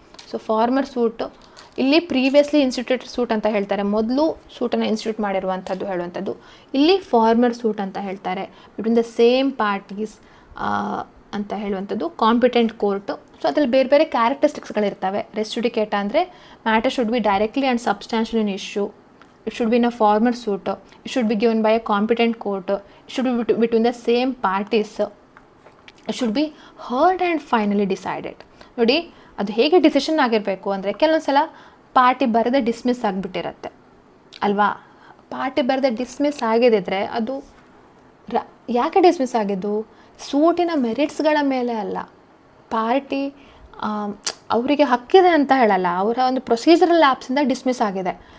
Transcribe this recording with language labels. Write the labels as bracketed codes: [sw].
[kn] So farmer suit ಇಲ್ಲಿ [en] previously instituted suit [kn] ಅಂತ ಹೇಳ್ತಾರೆ, ಮೊದಲು ಸೂಟನ್ನು ಇನ್ಸ್ಟಿಟ್ಯೂಟ್ ಮಾಡಿರುವಂಥದ್ದು ಹೇಳುವಂಥದ್ದು. ಇಲ್ಲಿ ಫಾರ್ಮರ್ ಸೂಟ್ ಅಂತ ಹೇಳ್ತಾರೆ, [en] between the same parties [kn] ಅಂತ ಹೇಳುವಂಥದ್ದು ಕಾಂಪಿಟೆಂಟ್ ಕೋರ್ಟು. ಸೊ ಅದರಲ್ಲಿ ಬೇರೆ ಬೇರೆ ಕ್ಯಾರೆಕ್ಟರಿಸ್ಟಿಕ್ಸ್ಗಳಿರ್ತವೆ. [en] res judicata [kn] ಅಂದರೆ [en] Matter should be directly and substantial in issue, it should be in a former suit, it should be given by a competent court, it should be between the same parties, it should be heard and finally decided. [kn] ನೋಡಿ, ಅದು ಹೇಗೆ decision ಆಗಿರಬೇಕು ಅಂದರೆ, ಕೆಲವೊಂದು ಸಲ party ಬರದೆ dismiss ಆಗಿಬಿಟ್ಟಿರತ್ತೆ ಅಲ್ವಾ. Party ಬರದೆ ಡಿಸ್ಮಿಸ್ ಆಗಿದ್ದರೆ ಅದು ಯಾಕೆ ಡಿಸ್ಮಿಸ್ ಆಗಿದ್ದು, ಸೂಟಿನ ಮೆರಿಟ್ಸ್ಗಳ ಮೇಲೆ ಅಲ್ಲ, ಪಾರ್ಟಿ ಅವರಿಗೆ ಹಕ್ಕಿದೆ ಅಂತ ಹೇಳಲ್ಲ, ಅವರ ಒಂದು ಪ್ರೊಸೀಜರಲ್ ಲ್ಯಾಪ್ಸಿಂದ ಡಿಸ್ಮಿಸ್ ಆಗಿದೆ.